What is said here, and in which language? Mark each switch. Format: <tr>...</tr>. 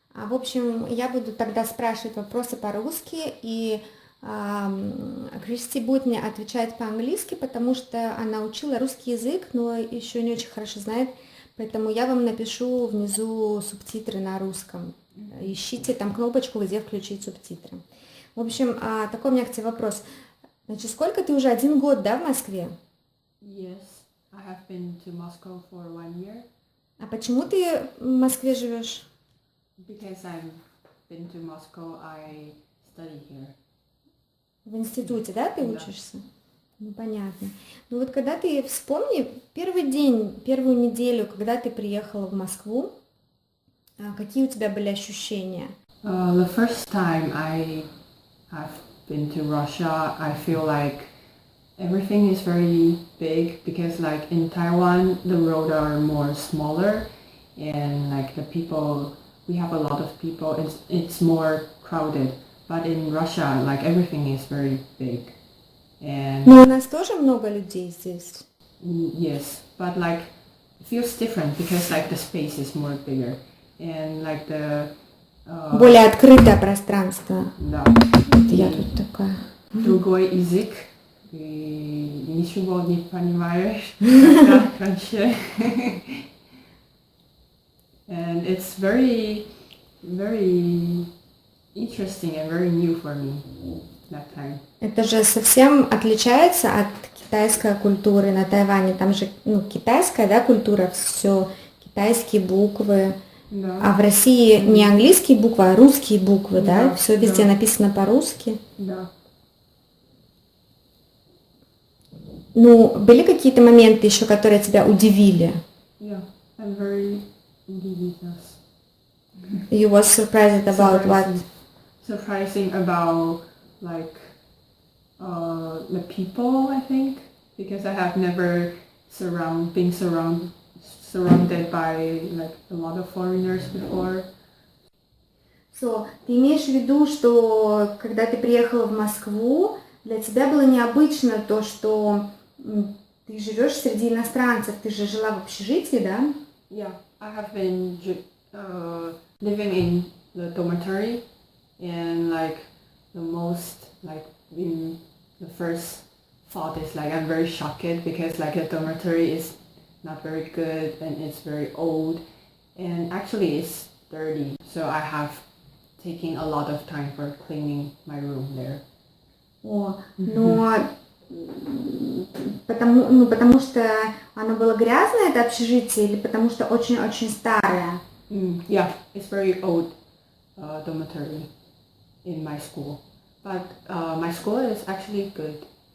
<ru>В общем, я буду тогда спрашивать вопросы по-русски, и Кристи будет мне отвечать по-английски, потому что она учила русский язык, но еще не очень хорошо знает, поэтому я вам напишу внизу субтитры на русском. Ищите там кнопочку, где включить субтитры. В общем, такой у меня к тебе вопрос. Значит, сколько ты уже 1 год, да, в Москве?</ru> <en>Yes, I have been to Moscow for 1 year</en> <ru>А почему ты в Москве живешь?</ru> <en>because I've been to Moscow. I study here.</en> <ru>В институте, да, ты Да. учишься? Ну, понятно. Ну вот когда ты вспомни первый день, первую неделю, когда ты приехала в Москву, какие у тебя были ощущения?</ru> <en>The first time I have been to Russia, I feel like everything is very big because like in Taiwan the roads are more smaller and like the people, we have a lot of people, it's more crowded. But in Russia, like everything is very big. And</en> <ru>Ну, у нас тоже много людей здесь.</ru> <en>yes, but like it feels different because like the space is more bigger and like the</en> <ru>Более открытое пространство. да, Вот я тут такая. другой язык, и ничего не понимаешь, как раньше.</ru> <en>And it's very, very interesting and very new for me that time.</en> <ru>Это же совсем отличается от китайской культуры на Тайване. Там же, китайская, да, культура, все китайские буквы. Да. А в России не английские буквы, а русские буквы, да? Да, Все везде да. написано по-русски. Да. Ну, были какие-то моменты еще, которые тебя удивили?</ru> <en>Yeah, I'm very religious. You was surprised about what? Surprising about like the people, I think, because I have never been surrounded by like a lot of foreigners before.</en> <ru>So, ты имеешь в виду, что когда ты приехала в Москву, для тебя было необычно то, что ты живешь среди иностранцев, ты же жила в общежитии, да?</ru> <en>Yeah, I have been living in the dormitory, and like the most like in the first thought is like I'm very shocked because like the dormitory is not very good and it's very old, and actually it's dirty, so I have taken a lot of time for cleaning my room there.</en> <ru>О, но потому что оно было грязное, это общежитие, или потому что очень-очень старое?</ru> <en>Yeah, it's very old dormitory in my school, but my school is actually good.</en>